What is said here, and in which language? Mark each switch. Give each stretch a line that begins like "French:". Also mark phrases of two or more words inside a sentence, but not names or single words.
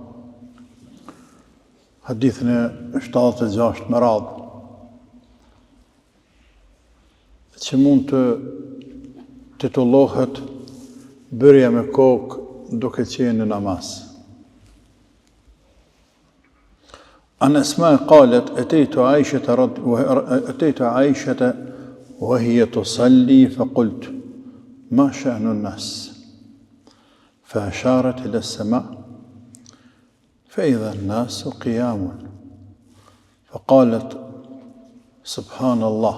Albanian: hadithin e 76 me radhë, që mund të titullohet bërja me kokë duke qenë në namaz.
Arabic: عن أسماء قالت أتيت عائشة وهي تصلي فقلت ما شأن الناس؟ فأشارت إلى السماء فإذا الناس قيام، فقالت سبحان الله.